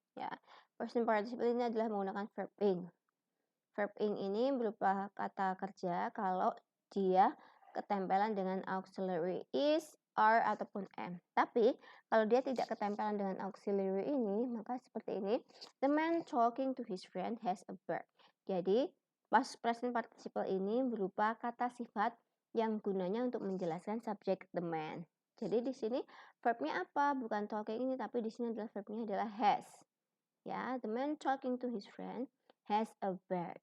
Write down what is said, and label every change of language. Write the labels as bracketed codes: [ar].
[id] Ya, present participle ini adalah menggunakan verb ing. Verb ing ini berupa kata kerja kalau dia ketempelan dengan auxiliary is, are, ataupun am. Tapi kalau dia tidak ketempelan dengan auxiliary ini, maka seperti ini. [en] The man talking to his friend has a bird. [id] Jadi present participle ini berupa kata sifat yang gunanya untuk menjelaskan subjek [en] the man. [id] Jadi di sini verbnya apa? Bukan talking ini, tapi di sini adalah verbnya adalah has. Ya, [en] the man talking to his friend has a bird.